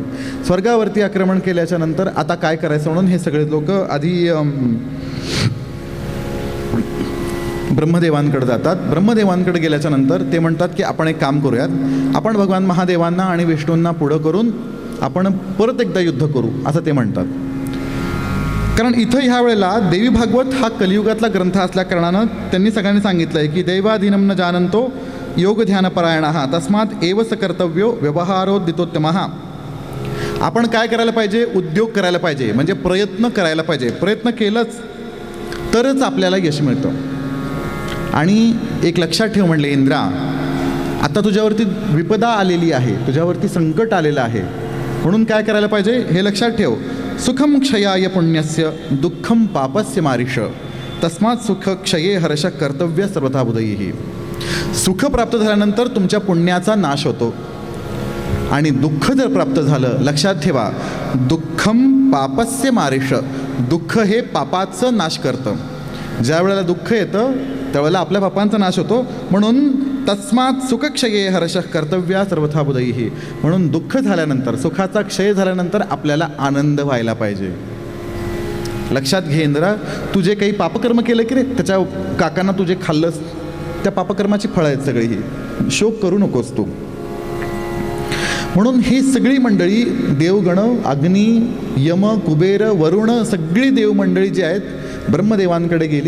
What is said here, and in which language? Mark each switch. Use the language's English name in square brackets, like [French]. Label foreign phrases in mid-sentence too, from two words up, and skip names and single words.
[Marathi] स्वर्गावरती आक्रमण केल्याच्या नंतर आता काय करायचं म्हणून हे सगळे लोक आधी ब्रह्मदेवांकडे जातात. ब्रह्मदेवांकडे गेल्याच्या नंतर ते म्हणतात की आपण एक काम करूयात, आपण भगवान महादेवांना आणि विष्णूंना पुढं करून आपण परत एकदा युद्ध करू असं ते म्हणतात. कारण इथं ह्या वेळेला देवी भागवत हा कलियुगातला ग्रंथ असल्या कारणानं त्यांनी सगळ्यांनी सांगितलं आहे की [Sanskrit] दैवाधीनं न जानंतो योग ध्यानपरायणः तस्मात् एव स कर्तव्यो व्यवहारोदितोत्तमः. [Marathi] आपण काय करायला पाहिजे? उद्योग करायला पाहिजे, म्हणजे प्रयत्न करायला पाहिजे. प्रयत्न केलंच तरच आपल्याला यश मिळतं. आणि एक लक्षात ठेव म्हणले, इंद्रा आता तुझ्यावरती विपदा आलेली आहे, तुझ्यावरती संकट आलेलं आहे, म्हणून काय करायला पाहिजे हे लक्षात ठेव. [Sanskrit] सुखम क्षयाय पुण्यस्य दुःखम पापस्य मारिष तस्मात् सुख क्षये हर्ष कर्तव्य सर्वथा बुधैः. [Marathi] सुख प्राप्त झाल्यानंतर तुमच्या पुण्याचा नाश होतो आणि दुःख जर प्राप्त झालं, लक्षात ठेवा, [Sanskrit] दुःखम पापस्य मारिष, [Marathi] दुःख हे पापाचं नाश करतं. ज्या वेळेला दुःख येतं त्यावेळेला आपल्या पापांचा नाश होतो. [Sanskrit] म्हणून तस्मात् सुखक्षये हर्ष कर्तव्या सर्वथा बुधैः. [Marathi] म्हणून दुःख झाल्यानंतर, सुखाचा क्षय झाल्यानंतर आपल्याला आनंद व्हायला पाहिजे. लक्षात घे इंद्रा, तू जे काही पापकर्म केलं की रे, त्याच्या काकांना तुझे खाल्लंस, त्या पापकर्माची फळं आहेत सगळी. ही शोक करू नकोस तू. म्हणून ही सगळी मंडळी देवगण, अग्नी, यम, कुबेर, वरुण, सगळी देवमंडळी जी आहेत ब्रह्मदेवांकडे गेली.